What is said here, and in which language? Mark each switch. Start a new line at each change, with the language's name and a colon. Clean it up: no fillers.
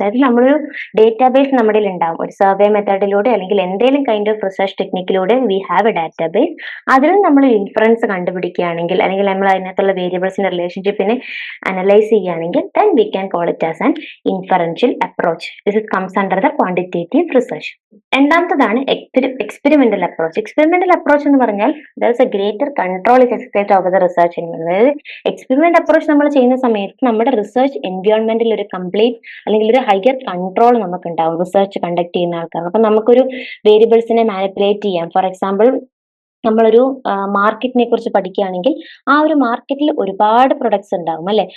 Malayalam: അതായത് നമ്മളൊരു ഡേറ്റാബേസ് നമ്മുടെ ഉണ്ടാവും, ഒരു സർവേ മെത്തേഡിലൂടെ അല്ലെങ്കിൽ എന്തെങ്കിലും kind of research ടെക്നിക്കിലൂടെ
English: We have a database.
Malayalam: അതിൽ നമ്മൾ ഇൻഫറൻസ് കണ്ടുപിടിക്കുകയാണെങ്കിൽ അല്ലെങ്കിൽ നമ്മൾ അതിനകത്തുള്ള വേരിയബിൾസിന്റെ റിലേഷൻഷിപ്പിനെ അനലൈസ് ചെയ്യുകയാണെങ്കിൽ
English: then we can call it as an inferential approach. This is comes under the quantitative research.
Malayalam: രണ്ടാമത്തതാണ് experimental approach. Experimental approach എന്ന് പറഞ്ഞാൽ
English: there is a greater control is exercised over the research environment.
Malayalam: അതായത് experiment approach നമ്മൾ ചെയ്യുന്ന സമയത്ത് നമ്മുടെ research എൻവയോൺമെന്റിൽ ഒരു complete അല്ലെങ്കിൽ ഒരു ഹയർ കൺട്രോൾ നമുക്ക് ഉണ്ടാവും റിസർച്ച് കണ്ടക്ട് ചെയ്യുന്ന ആൾക്കാർക്ക്. അപ്പൊ നമുക്കൊരു വേരിയബിൾസിനെ മാനിപ്പുലേറ്റ് ചെയ്യാം. ഫോർ എക്സാമ്പിൾ നമ്മളൊരു മാർക്കറ്റിനെ കുറിച്ച് പഠിക്കുകയാണെങ്കിൽ ആ ഒരു മാർക്കറ്റിൽ ഒരുപാട് പ്രൊഡക്ട്സ് ഉണ്ടാവും അല്ലെ.